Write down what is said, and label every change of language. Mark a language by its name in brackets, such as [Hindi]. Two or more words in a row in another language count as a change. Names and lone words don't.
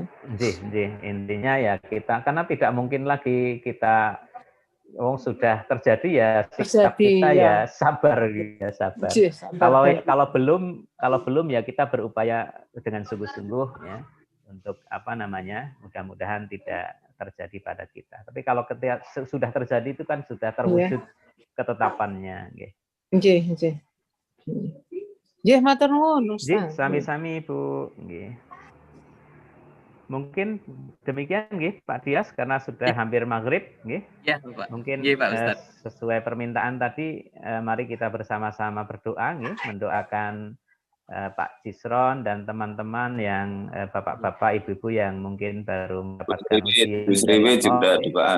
[Indonesian] Intinya ya kita karena tidak mungkin lagi kita sudah terjadi ya sikap kita ya sabar, ya sabar. Kalau belum ya kita berupaya dengan sungguh-sungguh, ya, untuk mudah-mudahan tidak terjadi pada kita. Tapi kalau ketika sudah terjadi itu kan sudah terwujud ketetapannya, [Javanese] nggih. Nggih, matur nuwun Ustaz. Sami-sami Ibu, nggih. [Indonesian] Mungkin demikian nggih Pak Dias karena sudah hampir maghrib, nggih. Ya, Pak. Mungkin Pak Ustaz. Sesuai permintaan tadi mari kita bersama-sama berdoa, nggih, mendoakan Pak Cisron dan teman-teman yang bapak-bapak, ibu-ibu yang mungkin baru mendapatkan ujian.